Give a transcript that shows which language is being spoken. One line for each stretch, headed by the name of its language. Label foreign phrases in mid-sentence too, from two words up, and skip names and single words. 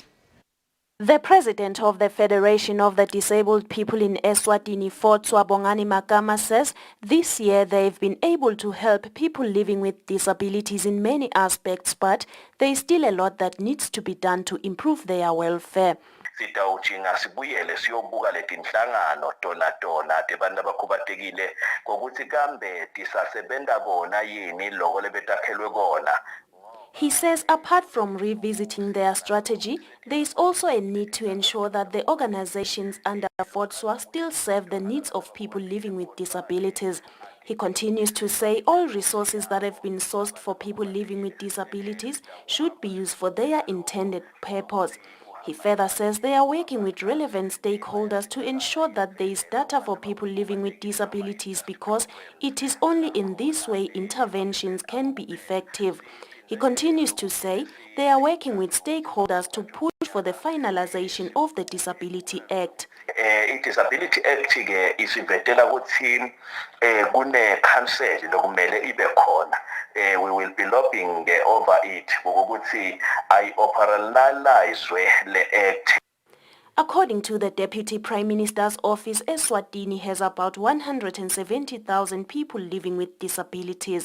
English: The president of the Federation of the Disabled People in Eswatini, Fotswa Bongani Makama, says this year they've been able to help people living with disabilities in many aspects, but there is still a lot that needs to be done to improve their welfare.
Swati: Sitawuchinga sibuyele siyobuka letinhlangano tona tebantu abakhubatekile ngokuthi kambe tisasebenta kona yini loko lebetakhelwe kona.
English: He says apart from revisiting their strategy, there is also a need to ensure that the organizations under Fotswa still serve the needs of people living with disabilities. He continues to say all resources that have been sourced for people living with disabilities should be used for their intended purpose. He further says they are working with relevant stakeholders to ensure that there is data for people living with disabilities because it is only in this way interventions can be effective. He continues to say they are working with stakeholders to push for the finalization of the Disability Act.
Swati: I-Disability Act ke isivetela ukuthi kune council lokumele ibe khona.
English: We will be lobbying over it
Swati: ukuthi ayi-operationalizwe le act.
English: According to the Deputy Prime Minister's office, Eswatini has about 170,000 people living with disabilities.